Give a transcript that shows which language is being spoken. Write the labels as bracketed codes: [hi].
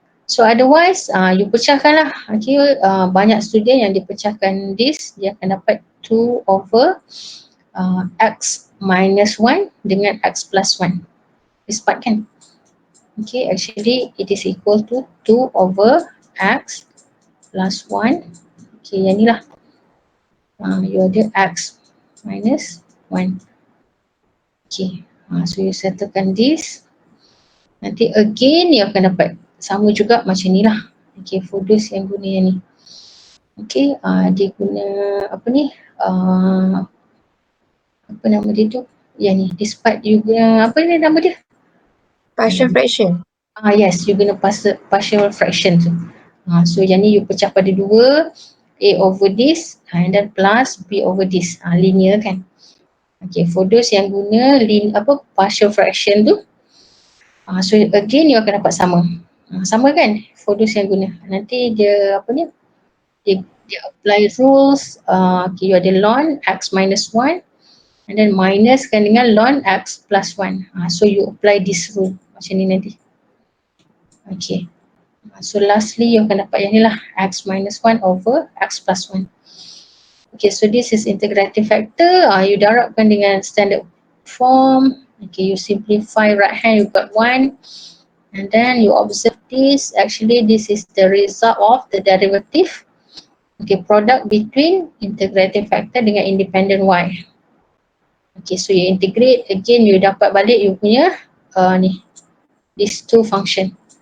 [en] So otherwise you [ms] pecahkan lah, okay, banyak student yang dipecahkan this, dia akan dapat 2 over x minus 1 dengan x plus 1. This part kan? [en] Okay, actually it is equal to 2 over x plus 1. Okay, [ms] yang ni lah. [en] You ada x minus 1. Okay, so you settlekan this. [ms] Nanti again you akan dapat sama juga macam ni lah. [en] Okay, for those [ms] yang guna yang ni. Okay, dia guna apa ni? Apa nama dia tu? Yang ni, [en] this part you [ms] guna, apa ni nama dia? [en] Partial fraction. Yes, you guna partial fraction tu. So [ms] yang ni you pecah pada 2, [en] A over this and then plus B over this. Linear kan? [ms] Okay, for those yang guna partial fraction tu, so again you akan dapat sama. Sama kan? For those yang guna. Nanti dia apa ni? Dia apply rules. [en] Okay, you ada ln x minus 1 and then minus kan dengan ln x plus 1. So you apply this rule [ms] macam ni nanti. [en] Okay. So lastly you [ms] akan dapat yang ni lah, [en] x minus 1 over x plus 1. Okay, so this is integrating factor. [ms] You darabkan dengan standard form. [en] Okay, you simplify right hand, you got 1. And then you observe this. Actually this is the result of the derivative. Okay, product between integrating factor dengan independent y. Okay, so you integrate, again you [ms] dapat balik you punya ni, [en] these two function.